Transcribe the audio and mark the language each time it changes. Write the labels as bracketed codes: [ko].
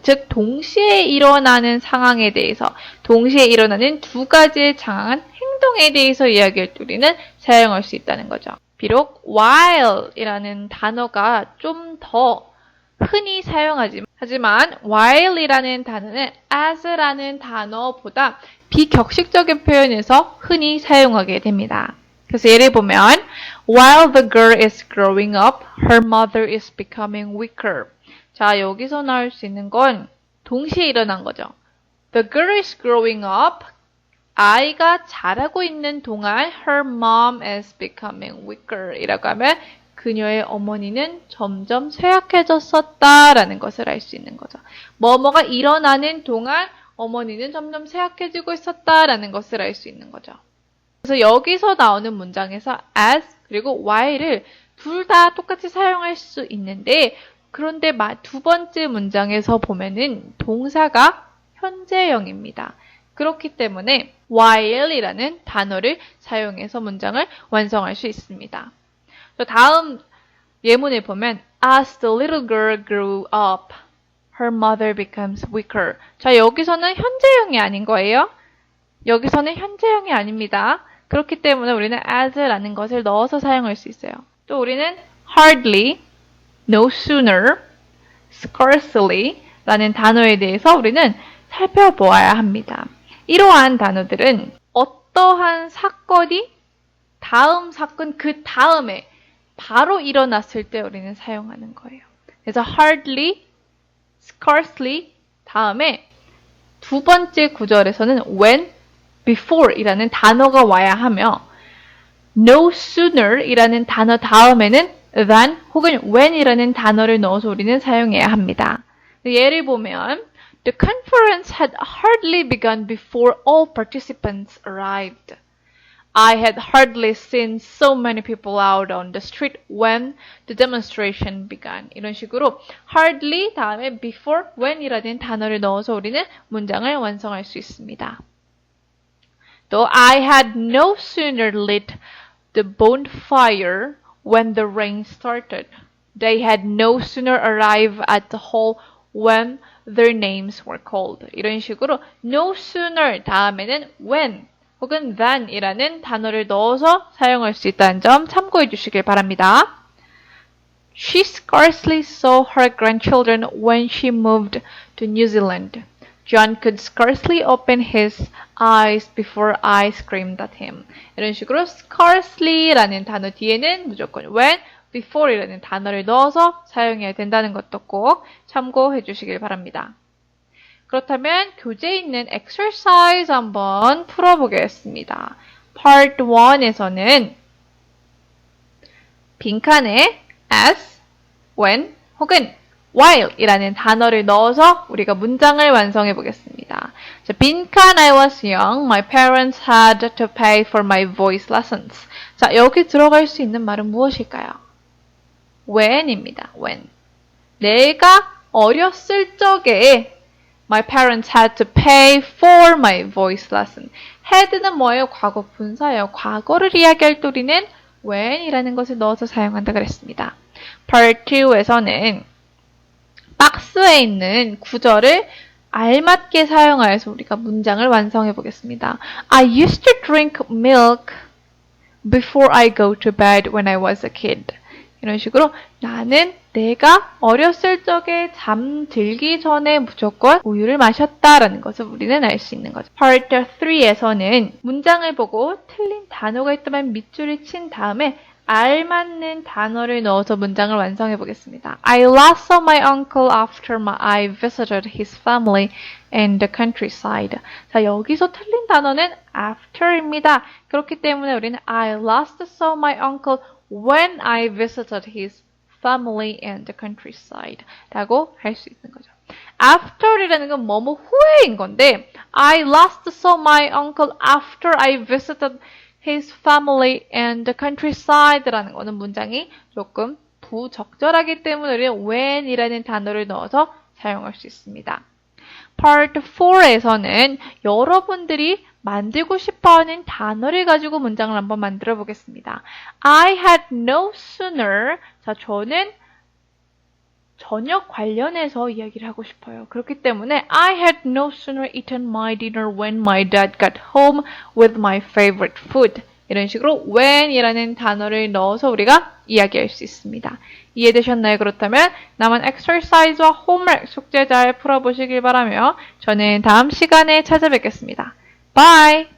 [ko] 즉 동시에 일어나는 상황에 대해서, 동시에 일어나는 두 가지의 장한 행동에 대해서 이야기할 때 우리는 사용할 수 있다는 거죠. 비록 while이라는 단어가 좀 더 흔히 하지만 while이라는 단어는 as라는 단어보다 비격식적인 표현에서 흔히 사용하게 됩니다. 그래서 예를 보면 [en] While the girl is growing up, her mother is becoming weaker. [ko] 자, 여기서 나올 수 있는 건 동시에 일어난 거죠. [en] The girl is growing up. [ko] 아이가 자라고 있는 동안 [en] her mom is becoming weaker [ko] 이라고 하면 그녀의 어머니는 점점 쇠약해졌었다라는 것을 알 수 있는 거죠. 뭐뭐가 일어나는 동안 어머니는 점점 쇠약해지고 있었다라는 것을 알 수 있는 거죠. 그래서 여기서 나오는 문장에서 as 그리고 while을 둘 다 똑같이 사용할 수 있는데 그런데 두 번째 문장에서 보면은 동사가 현재형입니다. 그렇기 때문에 while이라는 단어를 사용해서 문장을 완성할 수 있습니다. 다음 예문을 보면 [en] As the little girl grew up, her mother becomes weaker. [ko] 자, 여기서는 현재형이 아닌 거예요. 여기서는 현재형이 아닙니다. 그렇기 때문에 우리는 as라는 것을 넣어서 사용할 수 있어요. 또 우리는 hardly, no sooner, scarcely 라는 단어에 대해서 우리는 살펴보아야 합니다. 이러한 단어들은 어떠한 사건이 다음 사건 그 다음에 바로 일어났을 때 우리는 사용하는 거예요. 그래서 hardly, scarcely 다음에 두 번째 구절에서는 when, before 이라는 단어가 와야 하며 no sooner 이라는 단어 다음에는 than 혹은 when 이라는 단어를 넣어서 우리는 사용해야 합니다. [en] 예를 보면 The conference had hardly begun before all participants arrived. I had hardly seen so many people out on the street when the demonstration began. [ko] 이런 식으로 hardly 다음에 before when이라는 단어를 넣어서 우리는 문장을 완성할 수 있습니다. 또 [en] I had no sooner lit the bonfire when the rain started. They had no sooner arrived at the hall when their names were called. [ko] 이런 식으로 no sooner 다음에는 when 혹은 than이라는 단어를 넣어서 사용할 수 있다는 점 참고해 주시길 바랍니다. [en] She scarcely saw her grandchildren when she moved to New Zealand. John could scarcely open his eyes before I screamed at him. [ko] 이런 식으로 scarcely라는 단어 뒤에는 무조건 when, before이라는 단어를 넣어서 사용해야 된다는 것도 꼭 참고해 주시길 바랍니다. 그렇다면 교재에 있는 exercise 한번 풀어보겠습니다. Part 1에서는 빈칸에 as, when 혹은 while 이라는 단어를 넣어서 우리가 문장을 완성해 보겠습니다. 자, 빈칸 [en] I was young. My parents had to pay for my voice lessons. [ko] 자, 여기 들어갈 수 있는 말은 무엇일까요? when입니다. when. 내가 어렸을 적에 [en] My parents had to pay for my voice lesson. [ko] had는 뭐예요? 과거 분사예요. 과거를 이야기할 때 우리는 when이라는 것을 넣어서 사용한다 그랬습니다. Part 2에서는 박스에 있는 구절을 알맞게 사용하여서 우리가 문장을 완성해 보겠습니다. [en] I used to drink milk before I go to bed when I was a kid. [ko] 이런 식으로 나는 내가 어렸을 적에 잠들기 전에 무조건 우유를 마셨다라는 것을 우리는 알 수 있는 거죠. Part 3에서는 문장을 보고 틀린 단어가 있다면 밑줄을 친 다음에 알맞는 단어를 넣어서 문장을 완성해 보겠습니다. [en] I last saw my uncle after I visited his family in the countryside. [ko] 자, 여기서 틀린 단어는 after입니다. 그렇기 때문에 우리는 [en] I last saw my uncle when I visited his family in the countryside [ko] 라고 할 수 있는 거죠. after이라는 건 뭐뭐 후에인 건데 [en] I last saw my uncle after I visited his family in the countryside [ko] 라는 거는 문장이 조금 부적절하기 때문에 우리는 when이라는 단어를 넣어서 사용할 수 있습니다. Part 4에서는 여러분들이 만들고 싶어하는 단어를 가지고 문장을 한번 만들어 보겠습니다. [en] I had no sooner. [ko] 자, 저는 저녁 관련해서 이야기를 하고 싶어요. 그렇기 때문에 [en] I had no sooner eaten my dinner when my dad got home with my favorite food. [ko] 이런 식으로 when이라는 단어를 넣어서 우리가 이야기할 수 있습니다. 이해되셨나요? 그렇다면 남은 exercise와 homework 숙제 잘 풀어보시길 바라며 저는 다음 시간에 찾아뵙겠습니다. [en] Bye!